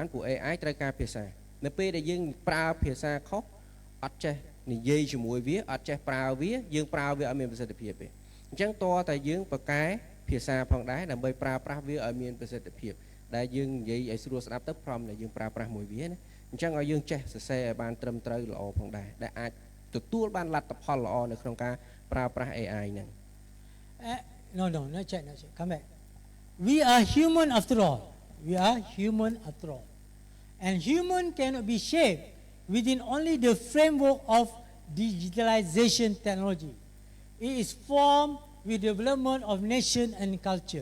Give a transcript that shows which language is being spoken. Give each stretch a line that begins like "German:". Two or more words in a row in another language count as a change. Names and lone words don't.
Khmer: ព្រោះ AI ត្រូវការភាសានៅពេលដែលយើងប្រើភាសាខុសអត់ចេះនិយាយជាមួយវាអត់ចេះប្រើវាយើងប្រើវាឲ្យមានប្រសិទ្ធភាពទេអញ្ចឹងតើតែយើងបកកែភាសាផងដែរដើម្បីប្រើប្រាស់វាឲ្យមានប្រសិទ្ធភាពដែលយើងនិយាយឲ្យស្រួលស្ដាប់ទៅព្រមដែលយើងប្រើប្រាស់មួយវាណាអញ្ចឹងឲ្យយើងចេះសរសេរឲ្យបានត្រឹមត្រូវល្អផងដែរដែលអាចទទួលបានលទ្ធផលល្អនៅក្នុងការប្រើប្រាស់ AI ហ្នឹង
English: No, not check. Come back. We are human after all. We are human after all. And human cannot be shaped within only the framework of digitalization technology. It is formed with development of nation and culture.